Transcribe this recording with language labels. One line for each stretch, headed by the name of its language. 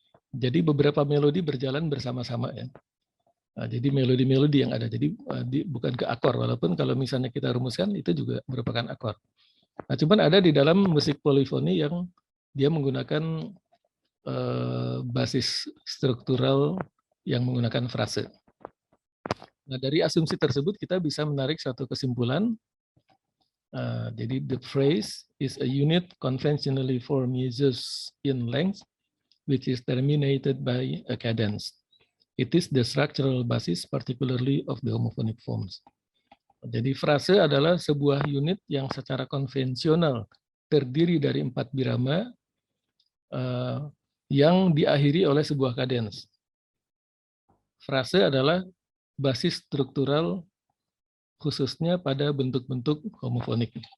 Indonesian: Jadi beberapa melodi berjalan bersama-sama ya. Nah, jadi melodi-melodi yang ada, jadi bukan ke akor, walaupun kalau misalnya kita rumuskan itu juga merupakan akor. Nah, cuman ada di dalam musik polifoni yang dia menggunakan basis struktural yang menggunakan frase. Nah, dari asumsi tersebut kita bisa menarik satu kesimpulan.
English: Jadi the phrase is a unit conventionally for measures in length, which is terminated by a cadence. It is the structural basis, particularly of the homophonic forms.
Indonesian: Jadi frase adalah sebuah unit yang secara konvensional terdiri dari 4 birama yang diakhiri oleh sebuah kadens. Frase adalah basis struktural khususnya pada bentuk-bentuk homofonik.